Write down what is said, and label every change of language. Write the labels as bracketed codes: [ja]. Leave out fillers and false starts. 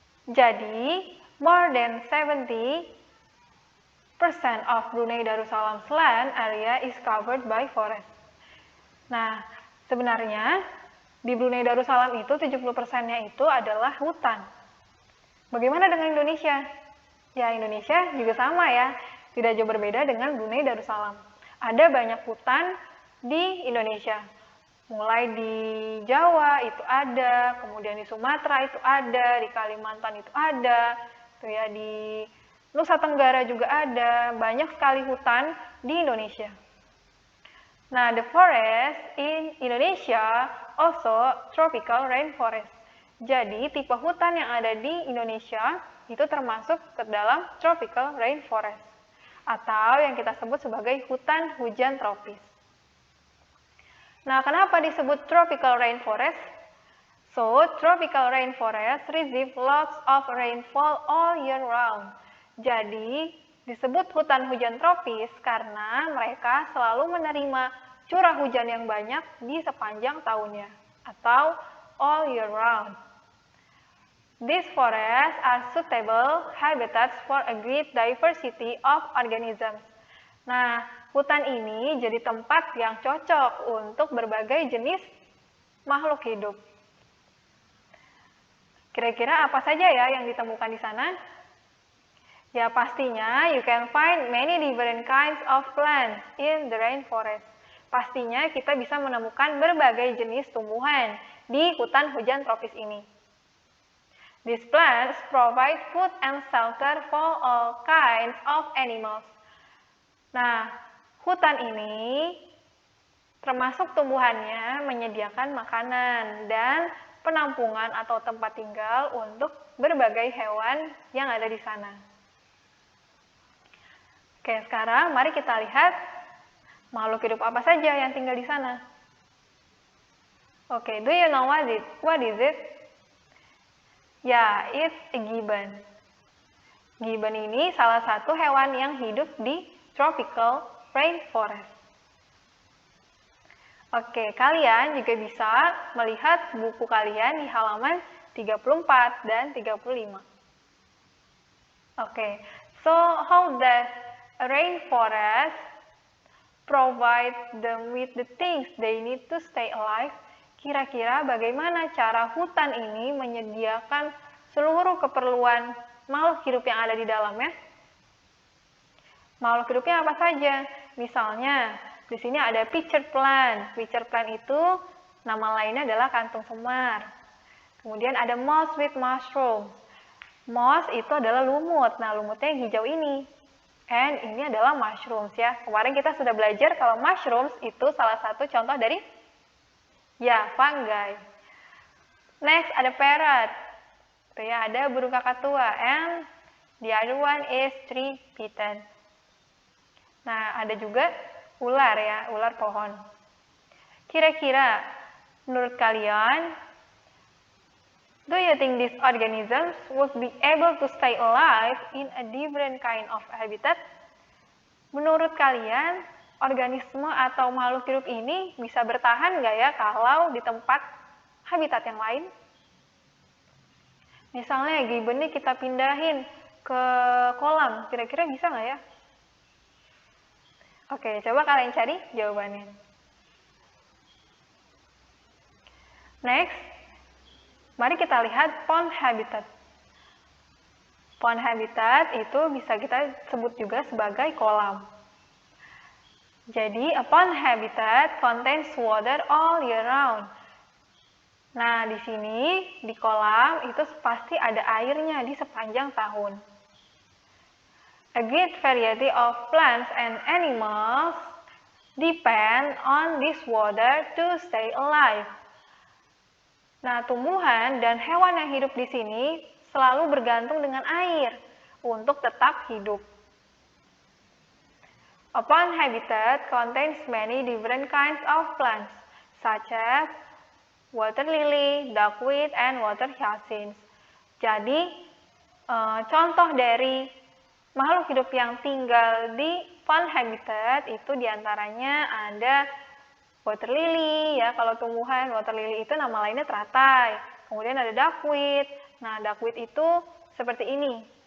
[en] Jadi, more than 70% of Brunei Darussalam's land area is covered by forest. [id] Nah, sebenarnya di Brunei Darussalam itu 70%-nya itu adalah hutan. Bagaimana dengan Indonesia? Ya, Indonesia juga sama ya, tidak jauh berbeda dengan Brunei Darussalam. Ada banyak hutan di Indonesia. Mulai di Jawa itu ada, kemudian di Sumatera itu ada, di Kalimantan itu ada, tuh ya, di Nusa Tenggara juga ada, banyak sekali hutan di Indonesia. [en] Nah, the forest in Indonesia also tropical rainforest. [id] Jadi, tipe hutan yang ada di Indonesia itu termasuk ke dalam tropical rainforest atau yang kita sebut sebagai hutan hujan tropis. Nah, kenapa disebut tropical rainforest? [en] So, tropical rainforest receive lots of rainfall all year round. [id] Jadi, disebut hutan hujan tropis karena mereka selalu menerima curah hujan yang banyak di sepanjang tahunnya atau [en] all year round. These forests are suitable habitats for a great diversity of organisms. [id] Nah, hutan ini jadi tempat yang cocok untuk berbagai jenis makhluk hidup. Kira-kira apa saja ya yang ditemukan di sana? Ya, pastinya [en] you can find many different kinds of plants in the rainforest. [id] Pastinya kita bisa menemukan berbagai jenis tumbuhan di hutan hujan tropis ini. [en] These plants provide food and shelter for all kinds of animals. [id] Nah, hutan ini termasuk tumbuhannya menyediakan makanan dan penampungan atau tempat tinggal untuk berbagai hewan yang ada di sana. Oke, sekarang mari kita lihat makhluk hidup apa saja yang tinggal di sana. [en] Oke, do you know what is it? [id] Ya, [en] it's a gibbon. [id] Gibbon ini salah satu hewan yang hidup di tropical rainforest. Oke, kalian juga bisa melihat buku kalian di halaman 34 dan 35. [en] Oke, so how does a rainforest provide them with the things they need to stay alive? [id] Kira-kira bagaimana cara hutan ini menyediakan seluruh keperluan makhluk hidup yang ada di dalamnya? Makhluk hidupnya apa saja? Misalnya, di sini ada pitcher plant. Pitcher plant itu nama lainnya adalah kantung semar. Kemudian ada [en] moss with mushrooms. [id] Moss itu adalah lumut. Nah, lumutnya yang hijau ini. And ini adalah mushrooms ya. Kemarin kita sudah belajar kalau mushrooms itu salah satu contoh dari fungi. Next ada parrot. Tuh ya, ada burung kakatua. [en] And the other one is tree pigeon. [id] Nah, ada juga ular ya, ular pohon. Kira-kira menurut kalian, [en] do you think these organisms would be able to stay alive in a different kind of habitat? [id] Menurut kalian, organisme atau makhluk hidup ini bisa bertahan nggak ya kalau di tempat habitat yang lain? Misalnya gibbon ini kita pindahin ke kolam, kira-kira bisa nggak ya? Oke, coba kalian cari jawabannya. Next, mari kita lihat pond habitat. Pond habitat itu bisa kita sebut juga sebagai kolam. [en] Jadi, a pond habitat contains water all year round. [id] Nah, di sini, di kolam, itu pasti ada airnya di sepanjang tahun. [en] A great variety of plants and animals depend on this water to stay alive. [id] Nah, tumbuhan dan hewan yang hidup di sini selalu bergantung dengan air untuk tetap hidup. [en] A pond habitat contains many different kinds of plants, such as water lily, duckweed, and water hyacinth. [id] Jadi, contoh dari makhluk hidup yang tinggal di pond habitat itu diantaranya ada water lily, ya, kalau tumbuhan water lily itu nama lainnya teratai. Kemudian ada duckweed. Nah, duckweed itu seperti ini.